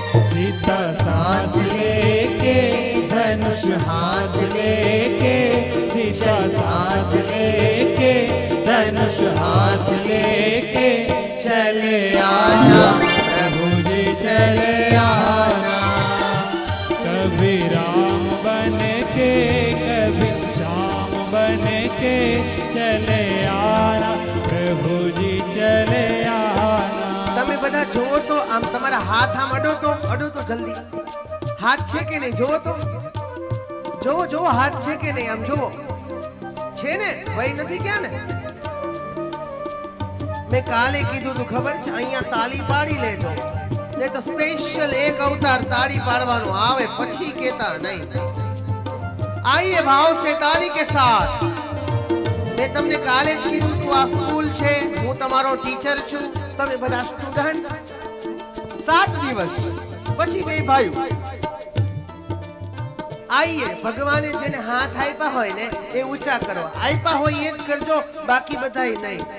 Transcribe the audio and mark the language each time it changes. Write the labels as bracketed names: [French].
[Hindi] सीता साथ लेके धनुष हाथ लेके, सीता साथ लेके धनुष हाथ लेके चले आना, प्रभु जी चले आना. कभी राम बन के कभी श्याम बन के चले आना, प्रभु जी चले आना. [Gujarati] તમે બધા જોવો તો આમ તમારા હાથ આમ અડો તો જલ્દી. હાથ છે કે નહીં જોવો તો, જોવો હાથ છે કે નહીં આમ જોવો. છે ને? વય નથી ક્યાં ને? મેં કાલે કીધું તું ખબર છે, અહીંયા તાળી પાડી લેજો ને તો સ્પેશિયલ એક અવતાર તાળી પાડવાનો આવે પછી કેતા નહીં. [Hindi] આઈએ ભાવ से ताली के साथ. [Gujarati] મેં તમને કાલે જ કીધું તું આ સ્કૂલ છે, હું તમારો ટીચર છું, તમે બધા સ્ટુડન્ટ. 7 દિવસ પછી બે ભાઈઓ આઈએ. ભગવાને જેને હાથ આપ્યા હોય ને એ ઊંચા કરો, આપ્યા હોય એ જ કરજો, બાકી બધાય નહીં.